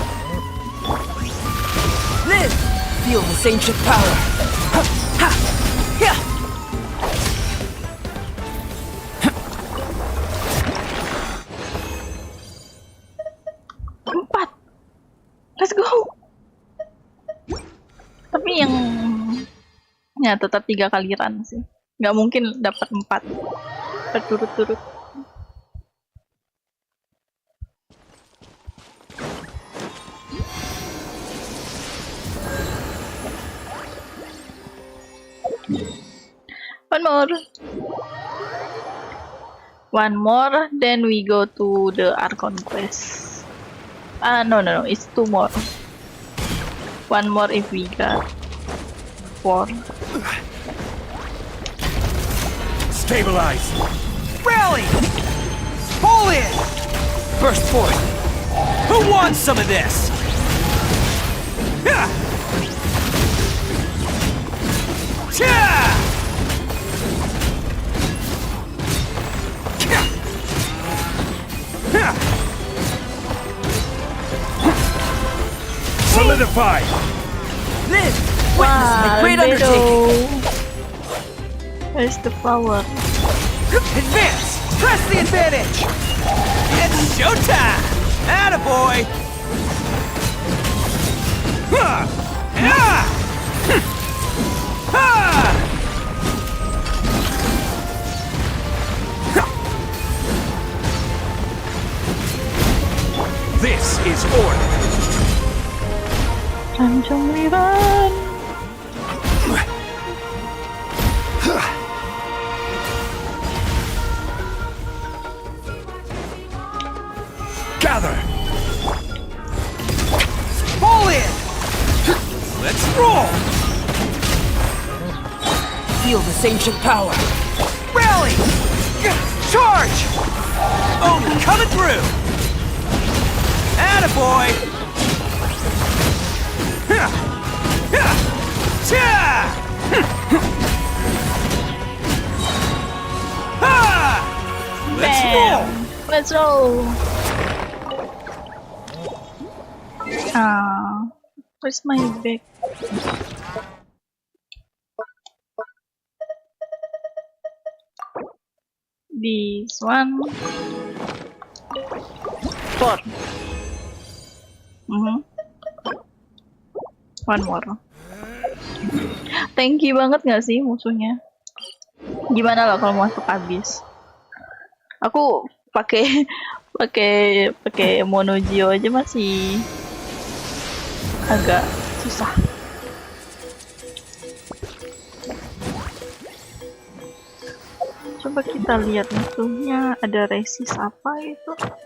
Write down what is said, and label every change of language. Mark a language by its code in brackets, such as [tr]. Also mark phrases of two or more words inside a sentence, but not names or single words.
[en] Live! Feel this ancient power! Ha! Ha! Yeah! [id] Empat. [en] Let's go. [id] Tapi yang ya tetap 3 kali run sih. Nggak mungkin dapat 4 berturut-turut. [en] One more. One more, then we go to the Archon quest. No, it's 2 more. 1 more if we got 4. Stabilize! Rally! Pull in! Burst forth! Who wants some of this? Ya! Cha! Ka! Ha! Solidify! Live! Witness my great undertaking! Where's the flower? Advance! Press the advantage! It's showtime! Attaboy! Ha! Ya! Ha! This is order. Tanjung Rivan. Gather. Pull in! Let's roll. Feel this ancient power! Rally! Charge! Oni coming through! Attaboy! Ha! Ha! Cha! Ha! Let's roll. Let's roll. Where's my bag? This one. 4. One more. [id] tanky banget nggak sih musuhnya? Gimana lah kalau masuk habis? Aku pakai pakai monogio aja masih agak susah. Coba kita lihat musuhnya ada resist apa itu?